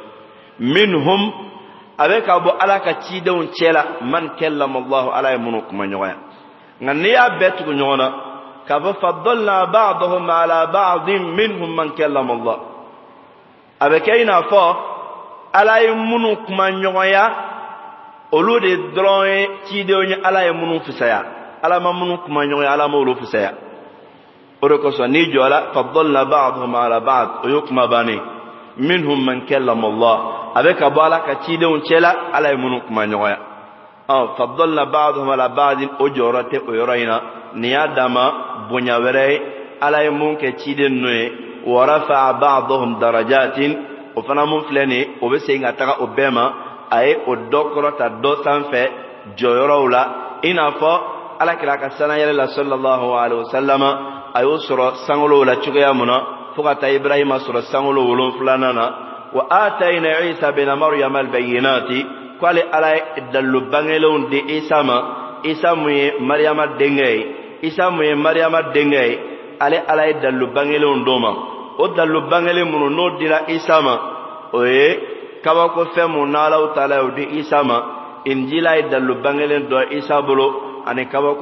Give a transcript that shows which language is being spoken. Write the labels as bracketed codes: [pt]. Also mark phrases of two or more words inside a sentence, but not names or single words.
[bm] minhum a bɛ ka bɔ ala ka cidenw cɛla [ar] من كلم الله [bm] ala ye minnu kuma ɲɔgɔnya nka n'i y'a bɛɛ tugu ɲɔgɔn na k'a fɔ [ar] فضلنا بعضهم على بعض منهم من كلم الله [bm] a bɛ kɛ i n'a fɔ ala ye minnu kuma ɲɔgɔnya olu de dɔrɔn ye cidenw ye ala ye minnu fisaya ala ma minnu kuma ɲɔgɔnya ala ma olu fisaya o de kosɔn n'i jɔla [ar] فضلنا بعضهم على بعض [bm] o ye kuma bannen [ar] منهم من كلم الله [bm] a bɛ ka bɔ ala ka cidenw cɛla ala ye minnu kuma ɲɔgɔnya [ar] فضلنا بعضهم على بعض [bm] o jɔyɔrɔ tɛ o yɔrɔ in na nin y'a dama bonya wɛrɛ ye ala ye mun kɛ ciden ninnu ye [ar] ورفع بعضهم درجات [bm] o fana mun filɛ nin o bɛ segin ka taga o bɛɛ ma a ye o dɔ kɔrɔta dɔ sanfɛ jɔyɔrɔw la i n'a fɔ alakira ka sanayɛlɛ la [ar] صلى الله عليه وسلم [bm] a y'o sɔrɔ sankolo la cogoya mun na fo ka taa Ibrahima sɔrɔ sankolo 7 na [ar] وآتينا عيسى ابن مريم البينات [bm] ko ale ala ye dallo bangelenw di Isa ma Isa mun ye Maryama denkɛ ye Isa mun ye Maryama denkɛ ye ale ala ye dallo bangelenw d'o ma o dallo bangelen minnu n'o dira Isa ma o ye kabako fɛn mun n'Alahu Taala y'o di Isa ma Injila ye dallo bangelen dɔ Isa bolo ani kabako